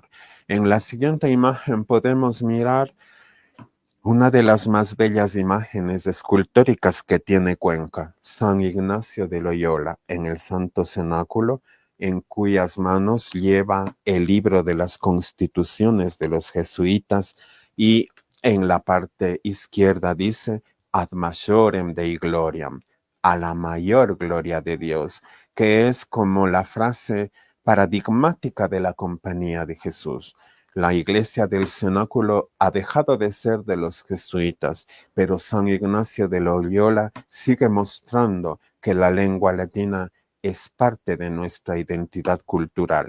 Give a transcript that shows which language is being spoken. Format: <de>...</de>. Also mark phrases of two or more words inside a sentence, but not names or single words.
<es>En la siguiente imagen podemos mirar una de las más bellas imágenes escultóricas que tiene Cuenca, San Ignacio de Loyola en el Santo Cenáculo, en cuyas manos lleva el libro de las constituciones de los jesuitas, y en la parte izquierda dice</es> <la>ad majorem Dei gloriam,</la> <es>a la mayor gloria de Dios, que es como la frase paradigmática de la Compañía de Jesús. La iglesia del cenáculo ha dejado de ser de los jesuitas, pero San Ignacio de Loyola sigue mostrando que la lengua latina es parte de nuestra identidad cultural.</es>